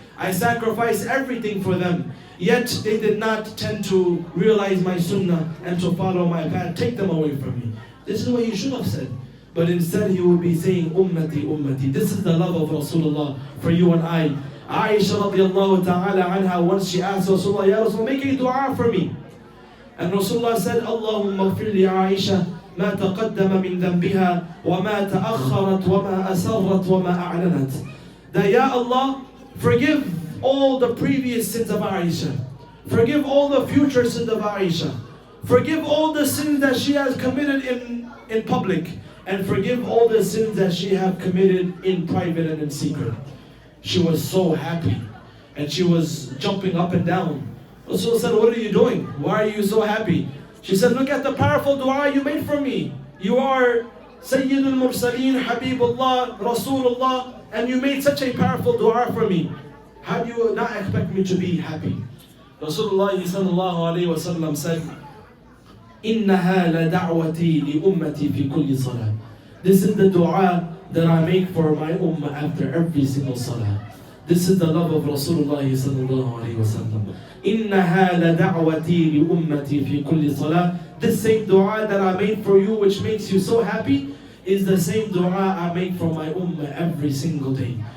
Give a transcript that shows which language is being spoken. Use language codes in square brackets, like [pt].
[en] I sacrificed everything for them. Yet they did not tend to realize my sunnah and to follow my path. Take them away from me. This is what he should have said. But instead he would be saying, [ar] Ummati, Ummati. [en] This is the love of Rasulullah for you and I. Aisha radiallahu ta'ala anha, once she asked Rasulullah, Ya Rasulullah, make a dua for me. And Rasulullah said, [ar] Allahumma gfir li Aisha ما تقدم من ذنبها وما تأخرت وما أسرت وما أعلنت. [en] That Ya Allah, forgive all the previous sins of Aisha. Forgive all the future sins of Aisha. Forgive all the sins that she has committed in public. And forgive all the sins that she have committed in private and in secret. She was so happy. And she was jumping up and down. Rasul said, what are you doing? Why are you so happy? She said, look at the powerful dua you made for me. You are Sayyidul Mursaleen, Habibullah, Rasulullah, and you made such a powerful dua for me. How do you not expect me to be happy? [ar] Rasulullah Sallallahu Alaihi Wasallam said, إِنَّهَا لَدَعْوَتِي لِأُمَّتِي فِي كُلِّ صَلَاةٍ. [en] This is the dua that I make for my ummah after every single salah. This is the love of Rasulullah Sallallahu Alaihi Wasallam. [ar] إِنَّهَا لَدَعْوَتِي لِأُمَّتِي فِي كُلِّ صَلَاةٍ. [en] This same dua that I made for you, which makes you so happy, is the same dua I make for my ummah every single day.